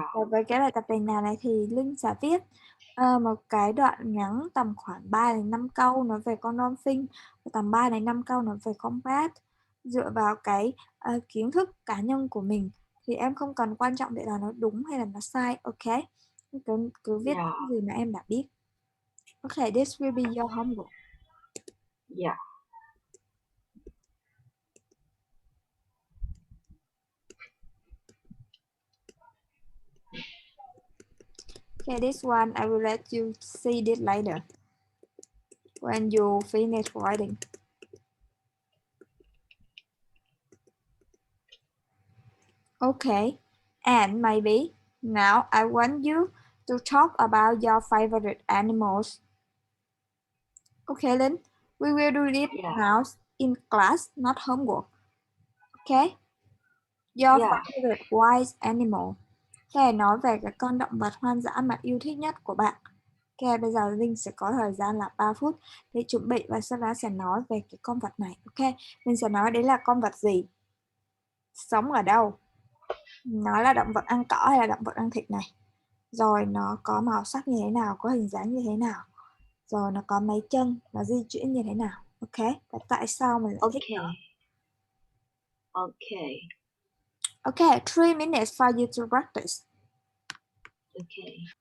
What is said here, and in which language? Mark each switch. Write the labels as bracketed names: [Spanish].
[Vietnamese] Đối với cái bài tập này nào này thì Linh sẽ viết một cái đoạn ngắn tầm khoảng 3 đến 5 câu nói về con dolphin, tầm 3 đến 5 câu nói về con bat. Dựa vào cái kiến thức cá nhân của mình thì em không cần quan trọng để là nó đúng hay là nó sai, ok? Cứ viết [English] Yeah. [Vietnamese] những gì mà em đã biết. [English] Ok, this will be your homework. Yeah. Okay, this one I will let you see this later when you finish writing. Okay, and maybe now I want you to talk about your favorite animals. Okay, Lynn, we will do it Yeah. now in class, not homework. Okay, your Yeah. favorite wild animal. [Vietnamese] Okay, nói về cái con động vật hoang dã mà yêu thích nhất của bạn. Ok, bây giờ Linh sẽ có thời gian là 3 phút để chuẩn bị và sau đó sẽ nói về cái con vật này. Ok, mình sẽ nói đấy là con vật gì, sống ở đâu, nó là động vật ăn cỏ hay là động vật ăn thịt này, rồi nó có màu sắc như thế nào, có hình dáng như thế nào, rồi nó có mấy chân, nó di chuyển như thế nào. Ok, và tại sao mình lại thích nó. [English] Okay. Okay. Ok, 3 minutes for you to practice. Okay.